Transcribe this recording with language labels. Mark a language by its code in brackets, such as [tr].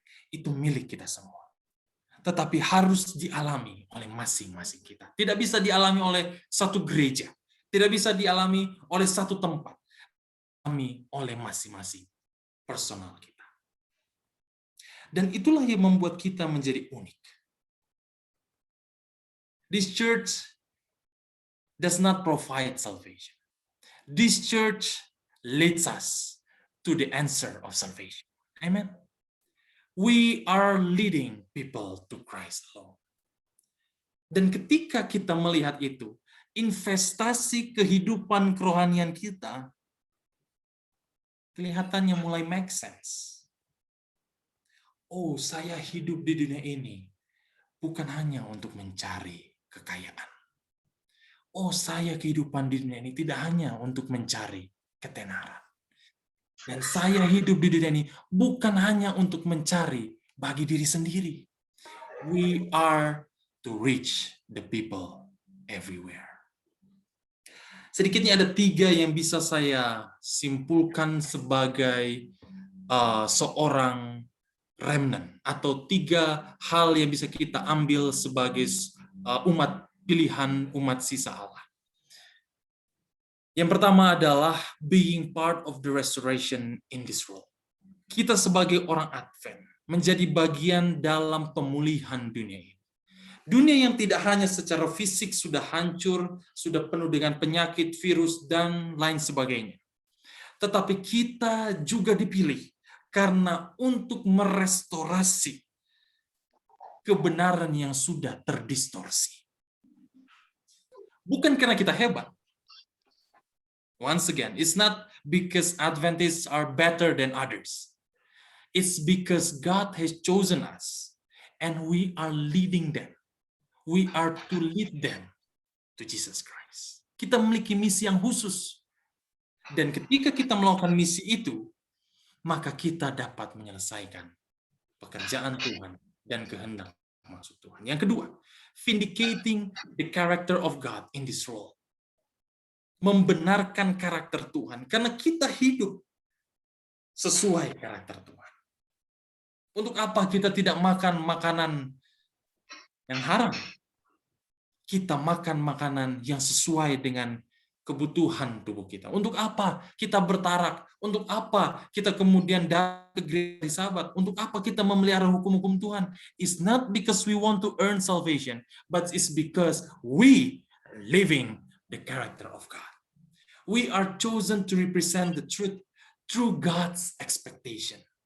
[id] Itu milik kita semua. Tetapi harus dialami oleh masing-masing kita. Tidak bisa dialami oleh satu gereja. Tidak bisa dialami oleh satu tempat. Dialami oleh masing-masing personal kita. Dan itulah yang membuat kita menjadi unik. [en] This church does not provide salvation. This church leads us to the answer of salvation. Amen. We are leading people to Christ alone. [id] Dan ketika kita melihat itu, investasi kehidupan kerohanian kita kelihatannya mulai [en] make sense. [id] Oh, saya hidup di dunia ini bukan hanya untuk mencari kekayaan. Oh, saya kehidupan di dunia ini tidak hanya untuk mencari ketenaran. Dan saya hidup di dunia ini bukan hanya untuk mencari bagi diri sendiri. [en] We are to reach the people everywhere. [id] Sedikitnya ada 3 yang bisa saya simpulkan sebagai seorang remnant, atau 3 hal yang bisa kita ambil sebagai umat pilihan, umat sisa Allah. Yang pertama adalah [en] being part of the restoration in this world. [id] Kita sebagai orang Advent menjadi bagian dalam pemulihan dunia ini. Dunia yang tidak hanya secara fisik sudah hancur, sudah penuh dengan penyakit, virus, dan lain sebagainya. Tetapi kita juga dipilih karena untuk merestorasi kebenaran yang sudah terdistorsi. Bukan karena kita hebat. [en] Once again, it's not because Adventists are better than others. It's because God has chosen us and we are leading them. We are to lead them to Jesus Christ. [id] Kita memiliki misi yang khusus. Dan ketika kita melakukan misi itu, maka kita dapat menyelesaikan pekerjaan Tuhan dan kehendak maksud Tuhan. Yang kedua, [en] vindicating the character of God in this world. [id] Membenarkan karakter Tuhan, karena kita hidup sesuai karakter Tuhan. Untuk apa kita tidak makan makanan yang haram? Kita makan makanan yang sesuai dengan kebutuhan tubuh kita. Untuk apa kita bertarak? Untuk apa kita kemudian datang ke gereja Sabat? Untuk apa kita memelihara hukum-hukum Tuhan? [en] It's not because we want to earn salvation, but it's because we are living the character of God. We are chosen to represent the truth through God's expectation.